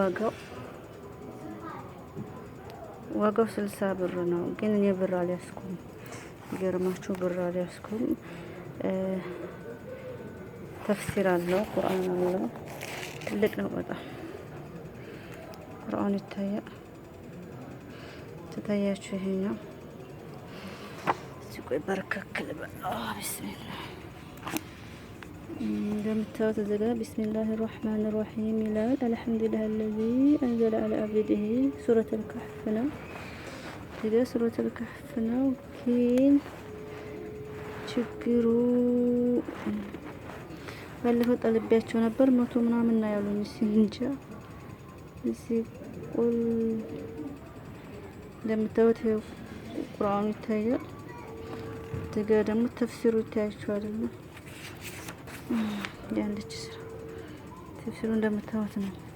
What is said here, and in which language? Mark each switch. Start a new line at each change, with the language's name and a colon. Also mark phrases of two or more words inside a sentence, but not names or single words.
Amharic: ዋጋው 60 ብር ነው። ግን እኔ ብር አልያዝኩም። ይገርማችሁ ብር አልያዝኩም። ተፍሲር አለው፣ ቁርአን አለው። ትልቅ ነው በጣም ቁርአን ይታያል። ተታያችሁ ይሄኛው ሲቆይ በረከክል ቢስሚላህ እንደምታዩት እዚህ ጋር ቢስሚላህ
Arabic: الرحمن الرحيم
Amharic: ይላል። አልሐምዱሊላህ
Arabic: الذي انزل على عبده
Amharic: ሱረቱ الكهف ነው። እዚህ ሱረቱ الكهف ነው። ግን ችግሩ ባለፈው ጠልቤያቸው ነበር 100 ምናምን ነው ያሉኝ። እንጃ እዚህ ቁል እንደምታዩት ቁርአኑ ይታያል። እዚህ ጋር ደግሞ ተፍሲሩ ይታያችኋል። ያለች ስራ ተፍሲሩ እንደምታዩት ነው።